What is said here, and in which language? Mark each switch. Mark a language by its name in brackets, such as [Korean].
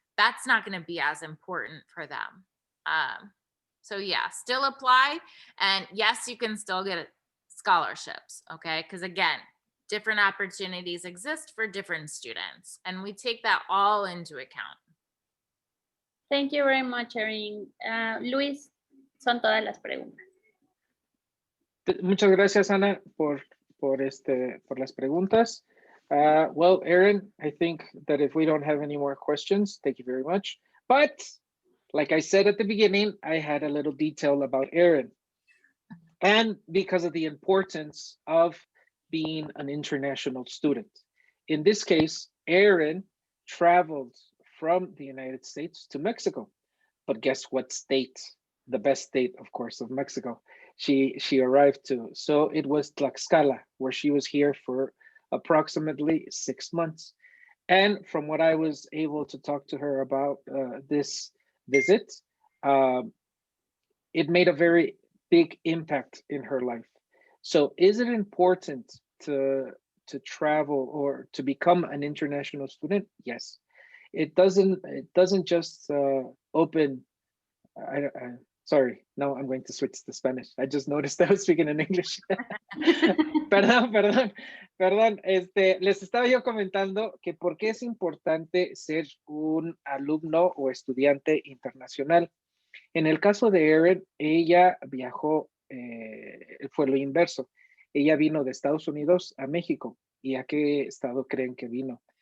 [English] That's not going to be as important for them. So yeah, still apply. And yes, you can still get scholarships, okay? Because again, different opportunities exist for different students, and we take that all into account. Thank you very much, Erin. [Spanish] Luis, son todas las preguntas. Muchas gracias, Ana, por las preguntas. [English] Well, Erin, I think that if we don't have any more questions, thank you very much. But like I said at the beginning, I had a little detail about Erin. And because of the importance of being an international student. In this case, Erin traveled from the United States to Mexico. But guess what state? The best state, of course, of Mexico. She arrived to. So it was Tlaxcala, where she was here for approximately 6 months. And from what I was able to talk to her about this visit, it made a very big impact in her life. So is it important to travel or to become an international student? Yes. It doesn't just open. Sorry, now I'm going to switch to Spanish. I just noticed I was speaking in English. [Spanish] Perdón. Les estaba yo comentando que por qué es importante ser un alumno o estudiante internacional. En el caso de Erin, ella viajó, fue lo inverso. Ella vino de Estados Unidos a México. ¿Y a qué estado creen que vino?